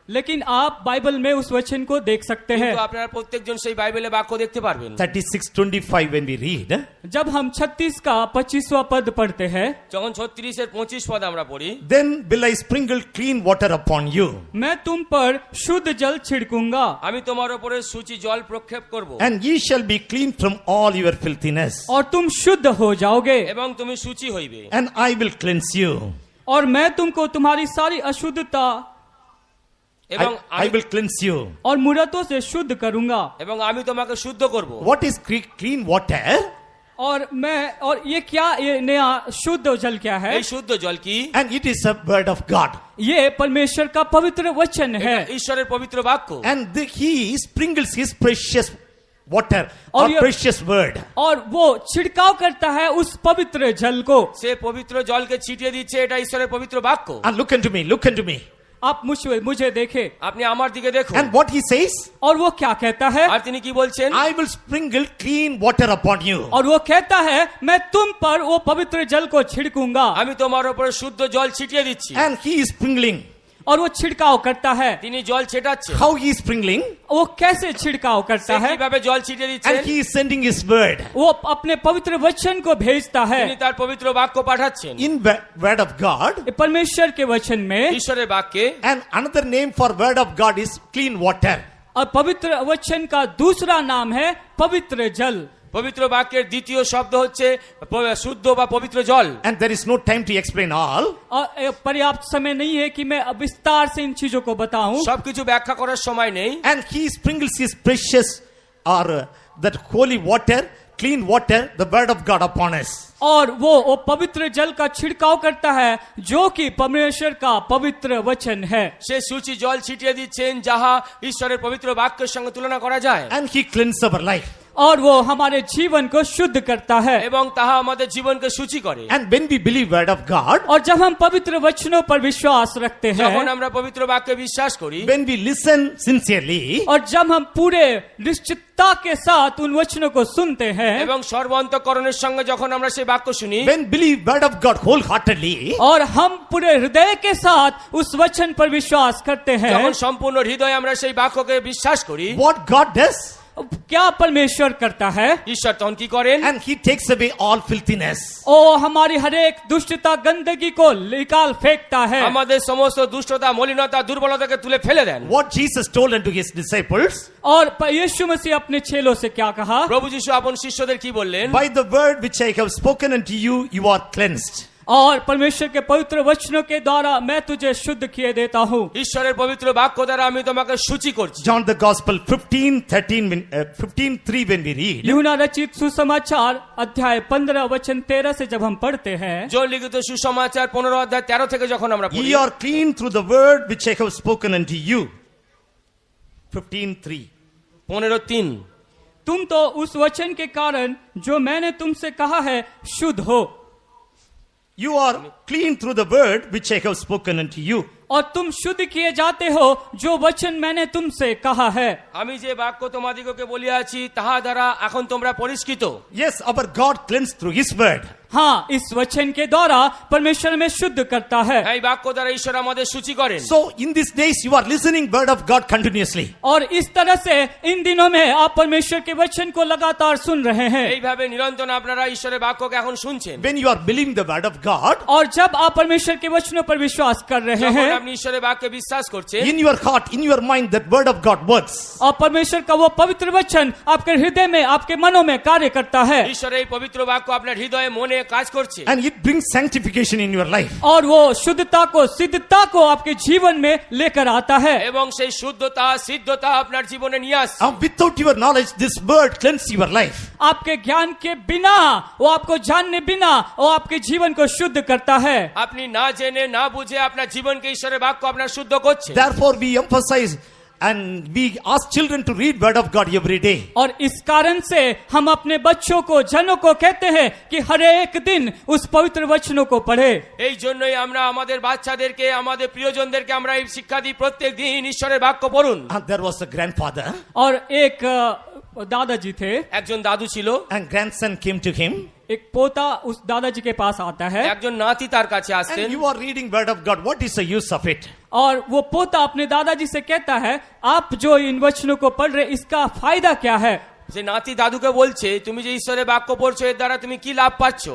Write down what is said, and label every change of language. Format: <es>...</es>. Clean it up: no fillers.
<hi>लेकिन आप बाइबल में उस वचन को देख सकते हैं।</hi> <bn>কিন্তু আপনারা প্রত্যেকজন সেই বাইবেলে বাক্য দেখতে পারবেন।</bn> <en>36:25 when we read.</en> <hi>जब हम 36 का 25वां पद पढ़ते हैं,</hi> <bn>যখন 36 এর 25 পদ আমরা পড়ি,</bn> <en>Then will I sprinkle clean water upon you,</en> <hi>मैं तुम पर शुद्ध जल छिड़कूंगा</hi> <bn>আমি তোমার উপরে সূচি জল প্রক্ষেপ করব</bn> <en>and ye shall be clean from all your filthiness,</en> <hi>और तुम शुद्ध हो जाओगे,</hi> <bn>এবং তুমি সূচি হইবে।</bn> <en>and I will cleanse you.</en> <hi>और मैं तुमको तुम्हारी सारी अशुद्धता</hi> <bn>এবং</bn> <en>I will cleanse you.</en> <hi>और मूर्तों से शुद्ध करूंगा।</hi> <bn>এবং আমি তোমাকে শুদ্ধ করব।</bn> <en>What is clean water?</en> <hi>और ये क्या, ये नया शुद्ध जल क्या है?</hi> <bn>এই শুদ্ধ জল কি?</bn> <en>And it is a word of God.</en> <hi>ये परमेश्वर का पवित्र वचन है।</hi> <bn>এটা ঈশ্বরের পবিত্র বাক্য।</bn> <en>And he sprinkles his precious water or</en> <hi>और ये-</hi> <en>precious word.</en> <hi>और वो छिड़काव करता है उस पवित्र जल को।</hi> <bn>সে পবিত্র জলকে ছিটিয়ে দিচ্ছে, এটা ঈশ্বরের পবিত্র বাক্য।</bn> <en>And look unto me.</en> <hi>आप मुझे देखे,</hi> <bn>আপনি আমার দিকে দেখুন।</bn> <en>And what he says?</en> <hi>और वो क्या कहता है?</hi> <bn>আর তিনি কি বলছেন?</bn> <en>I will sprinkle clean water upon you.</en> <hi>और वो कहता है मैं तुम पर वो पवित्र जल को छिड़कूंगा।</hi> <bn>আমি তোমার উপরে শুদ্ধ জল ছিটিয়ে দিচ্ছি।</bn> <en>And he is sprinkling.</en> <hi>और वो छिड़काव करता है।</hi> <bn>তিনি জল ছেটাচ্ছেন।</bn> <en>How he is sprinkling?</en> <hi>वो कैसे छिड़काव करता</hi> <bn>সে</bn> <hi>है?</hi> <bn>কিভাবে জল ছিটিয়ে</bn> <en>And</en> <bn>দিচ্ছেন?</bn> <en>he is sending his word.</en> <hi>वो अपने पवित्र वचन को भेजता है।</hi> <bn>তিনি তার পবিত্র বাক্য পাঠাচ্ছেন।</bn> <en>In word of God.</en> <hi>परमेश्वर के वचन में,</hi> <bn>ঈশ্বরের বাক্যে।</bn> <en>And another name for word of God is clean water.</en> <hi>और पवित्र वचन का दूसरा नाम है पवित्र जल।</hi> <bn>পবিত্র বাক্যের দ্বিতীয় শব্দ হচ্ছে শুদ্ধ বা পবিত্র জল।</bn> <en>And there is no time to explain all.</en> <hi>और पर्याप्त समय नहीं है कि मैं अब विस्तार से इन चीजों को बताऊं।</hi> <bn>সবকিছু ব্যাখ্যা করার সময় নেই।</bn> <en>And he sprinkles his precious or that holy water, clean water, the word of God upon us.</en> <hi>और वो पवित्र जल का छिड़काव करता है जो कि परमेश्वर का पवित्र वचन है।</hi> <bn>সে সূচি জল ছিটিয়ে দিচ্ছেন যাহা ঈশ্বরের পবিত্র বাক্যের সঙ্গে তুলনা করা যায়।</bn> <en>And he cleanses our life.</en> <hi>और वो हमारे जीवन को शुद्ध करता है।</hi> <bn>এবং তাহা আমাদের জীবনকে সূচি করে।</bn> <en>And when we believe word of God,</en> <hi>और जब हम पवित्र वचनों पर विश्वास रखते</hi> <bn>যখন</bn> <hi>हैं,</hi> <bn>আমরা পবিত্র বাক্যে বিশ্বাস করি,</bn> <en>when we listen sincerely,</en> <hi>और जब हम पूरे निश्चितता के साथ उन वचनों को सुनते हैं,</hi> <bn>এবং সর্বান্তঃকরণের সঙ্গে যখন আমরা সেই বাক্য শুনি,</bn> <en>when believe word of God wholeheartedly,</en> <hi>और हम पूरे हृदय के साथ उस वचन पर विश्वास करते हैं,</hi> <bn>যখন সম্পূর্ণ হৃদয়ে আমরা সেই বাক্যকে বিশ্বাস করি,</bn> <en>what God does?</en> <hi>क्या परमेश्वर करता है?</hi> <bn>ঈশ্বর তখন কি করেন?</bn> <en>And he takes away all filthiness.</en> <hi>ओ हमारी हर एक दुष्टता गंदगी को निकाल फेंकता है।</hi> <bn>আমাদের সমস্ত দুষ্টতা মলিনতা দুর্বলতাকে তুলে ফেলে দেন।</bn> <en>What Jesus told unto his disciples,</en> <hi>और यीशु मसीह अपने चेलों से क्या कहा?</hi> <bn>প্রভু যীশু আপন শিষ্যদের কি বললেন?</bn> <en>by the word which I have spoken unto you, you are cleansed.</en> <hi>और परमेश्वर के पवित्र वचनों के द्वारा मैं तुझे शुद्ध किए देता हूँ।</hi> <bn>ঈশ্বরের পবিত্র বাক্য দ্বারা আমি তোমাকে সূচি করছি।</bn> <en>John the Gospel 15:3 when we read,</en> <hi>यूहन्ना रचित सुसमाचार अध्याय 15 वचन 13 से जब हम पढ़ते हैं,</hi> <bn>জন লিখিত সুসমাচার 15 অধ্যায় 13 থেকে যখন আমরা পড়ি,</bn> <en>ye are clean through the word which I have spoken unto you. 15:3. 15:3</en> <hi>तुम तो उस वचन के कारण जो मैंने तुमसे कहा है शुद्ध हो।</hi> <en>You are clean through the word which I have spoken unto you.</en> <hi>और तुम शुद्ध किए जाते हो जो वचन मैंने तुमसे कहा है।</hi> <bn>আমি যে বাক্য তোমাদিগকে বলিয়াছি তাহা দ্বারা এখন তোমরা পরিষ্কৃত।</bn> <en>Yes, our God cleansed through his word.</en> <hi>हाँ, इस वचन के द्वारा परमेश्वर में शुद्ध करता है।</hi> <bn>এই বাক্য দ্বারা ঈশ্বর আমাদের সূচি করেন।</bn> <en>So in these days you are listening word of God continuously.</en> <hi>और इस तरह से इन दिनों में आप परमेश्वर के वचन को लगातार सुन रहे हैं।</hi> <bn>এইভাবে নিরন্তর আপনারা ঈশ্বরের বাক্যকে এখন শুনছেন।</bn> <en>When you are believing the word of God,</en> <hi>और जब आप परमेश्वर के वचनों पर विश्वास कर रहे</hi> <bn>যখন</bn> <hi>हैं</hi> <bn>আপনি ঈশ্বরের বাক্যে বিশ্বাস করছেন,</bn> <en>in your heart, in your mind, that word of God works.</en> <hi>और परमेश्वर का वो पवित्र वचन आपके हृदय में, आपके मनों में कार्य करता है।</hi> <bn>ঈশ্বরের এই পবিত্র বাক্য আপনার হৃদয়ে মনে কাজ করছে।</bn> <en>And it brings sanctification in your life.</en> <hi>और वो शुद्धता को, सिद्धता को आपके जीवन में लेकर आता है।</hi> <bn>এবং সেই শুদ্ধতা সিদ্ধতা আপনার জীবনে নিয়ে আসছে।</bn> <en>And without your knowledge, this word cleanses your life.</en> <hi>आपके ज्ञान के बिना, वो आपको जानने बिना, वो आपके जीवन को शुद्ध करता है।</hi> <bn>আপনি না জেনে না বুঝে আপনার জীবনকে ঈশ্বরের বাক্য আপনার শুদ্ধ করছে।</bn> <en>Therefore, we emphasize and we ask children to read word of God every day.</en> <hi>और इस कारण से हम अपने बच्चों को, जनों को कहते हैं कि हर एक दिन उस पवित्र वचनों को पढ़े।</hi> <bn>এই জন্যই আমরা আমাদের বাচ্চাদেরকে আমাদের প্রিয়জনদেরকে আমরা এই শিক্ষা দিই প্রত্যেক দিন ঈশ্বরের বাক্য পড়ুন।</bn> <en>And there was a grandfather,</en> <hi>और एक दादाजी थे,</hi> <bn>একজন দাদু ছিল,</bn> <en>and grandson came to him.</en> <hi>एक पोता उस दादाजी के पास आता है,</hi> <bn>একজন নাতি তার কাছে আসতেন।</bn> <en>And you are reading word of God. What is the use of it?</en> <hi>और वो पोता अपने दादाजी से कहता है, आप जो इन वचनों को पढ़ रहे, इसका फायदा क्या है?</hi> <bn>যে নাতি দাদুকে বলছে, তুমি যে ঈশ্বরের বাক্য পড়ছো এর দ্বারা তুমি কি লাভ পাচ্ছ?</bn>